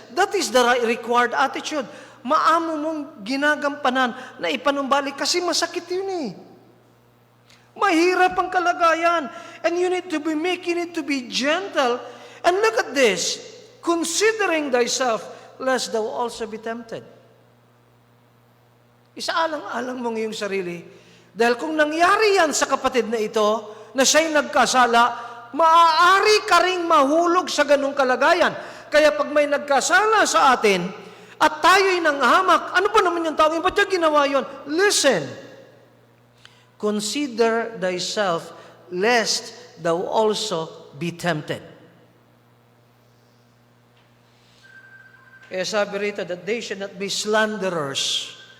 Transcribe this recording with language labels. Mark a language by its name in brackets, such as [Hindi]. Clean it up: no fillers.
[English] That is the required attitude. [Filipino] Maamo mong ginagampanan na ipanumbalik kasi masakit yun eh. Mahirap ang kalagayan. [English] And you need to be meek, you need to be gentle. And look at this, considering thyself, lest thou also be tempted. [Filipino] Isaalang-alang mong iyong sarili. Dahil kung nangyari yan sa kapatid na ito, na siya'y nagkasala, maaari ka ring mahulog sa ganung kalagayan. Kaya pag may nagkasala sa atin, at tayo'y nanghamak, ano pa naman yung tao? Ba't niya ginawa yun? Listen. [English] Consider thyself, lest thou also be tempted. [Filipino] Kaya sabi rito [English] that they should not be slanderers.